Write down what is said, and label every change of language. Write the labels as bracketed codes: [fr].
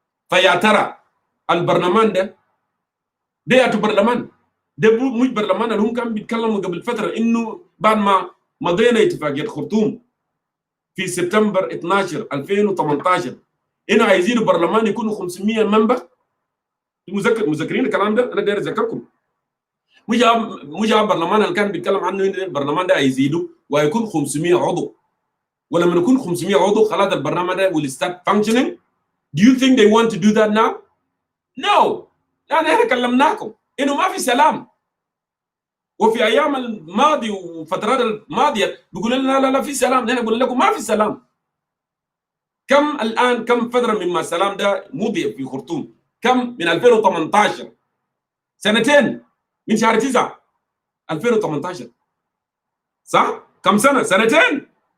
[ar] فيا ترى البرلمان ده برلمان ده مش برلمان اللي هم كانوا بيتكلموا قبل فتره انه بعد ما مضينا اتفاقيه خرطوم في سبتمبر 12 2018 انه عايزين البرلمان يكونوا 500 منبر. مذكرين الكلام ده؟ انا داير اذكركم. مش البرلمان اللي كان بيتكلم عنه ان البرلمان ده هيزيدوا وهيكون 500 عضو، ولما يكون 500 عضو خلاص البرلمان ده [en] will start functioning. Do you think they want to do that now? No. [ar] يعني احنا كلمناكم انه ما في سلام، وفي ايام الماضي وفترات الماضيه بيقولوا لنا لا في سلام، نحن نقول لكم ما في سلام. كم فتره مما السلام ده مضي في خرطوم؟ كم من 2018 سنتين من شهر 9 2018 صح؟ كم سنه؟ سنتين.